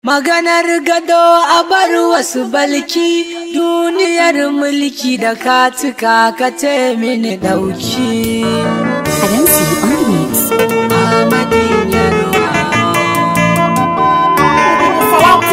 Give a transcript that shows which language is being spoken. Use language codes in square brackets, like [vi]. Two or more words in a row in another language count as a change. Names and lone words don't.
[ha] Maganar gado a bar wasu balki, duniyar mulki da ka cika ka ce mini ɗauki. [en] Adansi on the mix. [ha] Ahmadin Yarwa. Ahmadin Yarwa. Ya